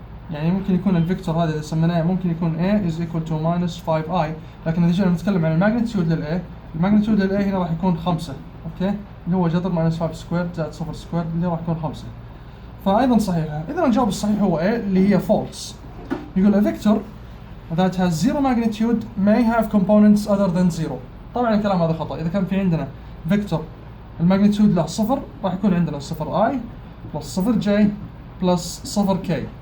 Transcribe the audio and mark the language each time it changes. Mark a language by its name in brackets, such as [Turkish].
[Arabic] يعني ممكن يكون الفيكتور هذا إذا سميناه ممكن يكون [English] a is equal to minus 5i، [Arabic] لكن إذا جينا نتكلم عن الماجنتيود للa، الماجنتيود للa هنا راح يكون 5، أوكي، اللي هو جذر minus 5 سكوير زائد 0 سكوير اللي راح يكون 5. فأيضا صحيحة. إذا الجواب الصحيح هو a اللي هي false. يقول [English] a vector that has zero magnitude may have components other than zero. [Arabic] طبعا الكلام هذا خطأ. إذا كان في عندنا فيكتور الماجنتيود له صفر راح يكون عندنا صفر i بلس صفر j بلس صفر k.